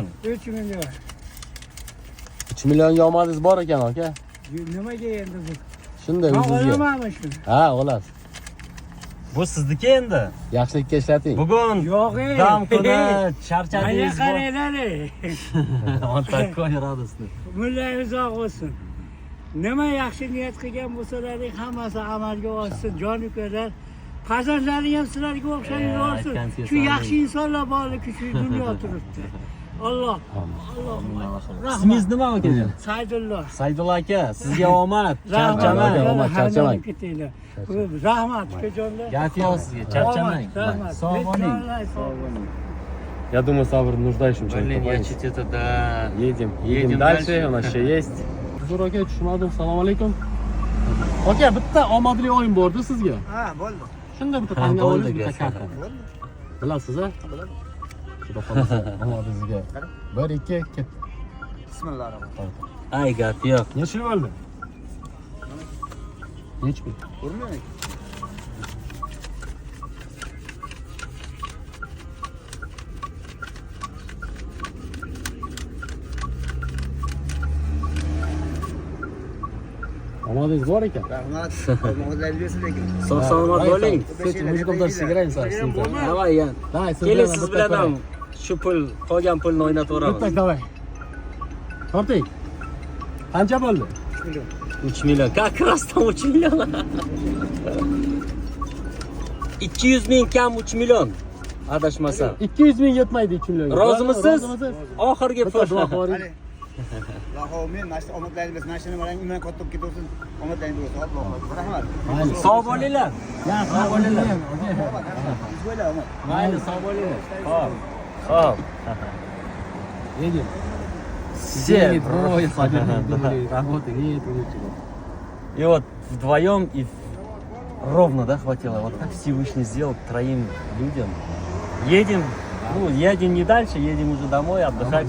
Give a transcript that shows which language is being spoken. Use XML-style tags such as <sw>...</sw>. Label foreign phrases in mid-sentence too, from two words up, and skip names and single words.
<uz>3 million. 3 millionga omadingiz bor ekan aka. Nimaga endi bu? Shunday Men o'zingizga. olamanmi shuni? Ha, olasiz. Bu sizniki endi. Yaxshilikka ishlating. Bugun Yo'q, dam kuni Mana charchadingiz. qaranglar.</uz> <ru>On такой радостный.</ru> <uz>Mullay uzoq bo'lsin. Nima yaxshi niyat qilgan bo'lsalaring hammasi amalga oshsin. Joniklar, farzandlaring ham sizlarga o'xshayib olsin. Shu yaxshi insonlar borligi shu dunyo turibdi. Alloh. Ismingiz nima akajon? Saydullo. Saydulla aka, sizga omad, Rahmat. charchamang. Omad, charchamang. Rahmat, ukajonlar. Gap yo'q sizga, charchamang. Rahmat. Sog' bo'ling.</uz> <ru>Я думаю, Сабр нуждающимся. Блин, я чуть это, да. Едем дальше. У нас еще есть.</ru> <uz>Huzur aka, tushmadim. Assalomu alaykum. Aka, bitta omadli o'yin bordi sizga. Ha, bo'ldi. Shunda bitta Ha, tanga bo'ldi, olib, bitta aka. karta. Bilasiz, ha? Bilaman. Xudo xolasa, omadingizga. 1 2 ket. Bismillahirrohmanirrohim. Ay, gap yo'q. Necha yil bo'ldi? Necha pul? Urmang. Omadingiz bor ekan. Rahmat. Omadlar bersin lekin. Sog' salomat bo'ling.</uz> <ru>Kстати, мужиком даже сыграем со всем.</ru> <uz>Davay, yan.</uz> <ru>Давай,</ru> <uz>Keling siz bilan ham shu pul, qolgan pulni o'ynatib Bitta o'ramiz. давай. Torting. Qancha bo'ldi? 3 million.</uz> <ru>Как раз там</ru> <uz>3 million. 200 ming kam 3 million. Adashmasam. 200 ming yetmaydi 2 millionga. Rozimisiz? Oxirgi Bitta duo pul. qiling. Hadi. Rahmat, mana omadlaringiz bersin. Mana shuni mana iman katta bo'lib ketaversin. Omadlaringiz bo'lsin. Alloh. Rahmat. Mayli. Sog' bo'linglar. Ya, sog' bo'linglar. Bismillah, omad. Mayli, sog' bo'linglar. Xo'p. Xo'p.</uz> <ru>Едем. Все. Трое садились, работали, И вот вдвоем и ровно, да, хватило. Вот так Всевышний сделал троим людям. Едем, ну, едем не дальше, едем уже домой, отдыхать.</ru>